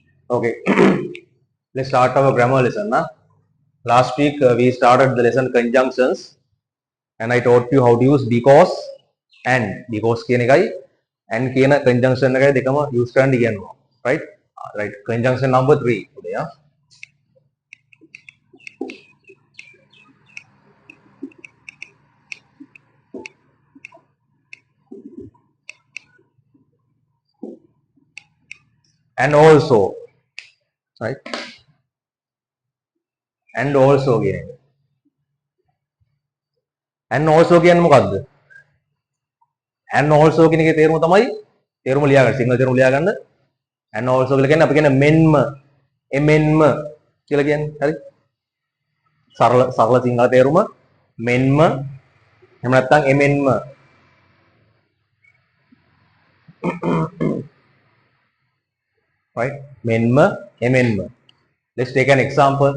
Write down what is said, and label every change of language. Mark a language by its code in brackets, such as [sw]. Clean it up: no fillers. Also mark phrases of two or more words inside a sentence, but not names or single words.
[en] Okay, let's start our grammar lesson. Na? Last week we started the lesson conjunctions and I taught you how to use because and because [si] කියන එකයි [en] and [si] කියන conjunction එකයි දෙකම use කරන්න ඉගෙනුවා. [en] Right? Right. Conjunction number 3 today. Yeah? And also, right? And also [si] කියන එක. [en] And also [si] කියන්නේ මොකද්ද? [en] And also [si] කියන එකේ තේරුම තමයි තේරුම ලියා ගන්න. සිංහල තේරුම ලියා ගන්න. [en] And also [si] කියලා කියන්නේ අපි කියන්නේ මෙන්ම එමෙන්ම කියලා කියන්නේ. හරි? සරල සිංහල තේරුම මෙන්ම එහෙම නැත්නම් එමෙන්ම. [en] Right? [si] මෙන්ම එමෙන්ම. [en] Let's take an example.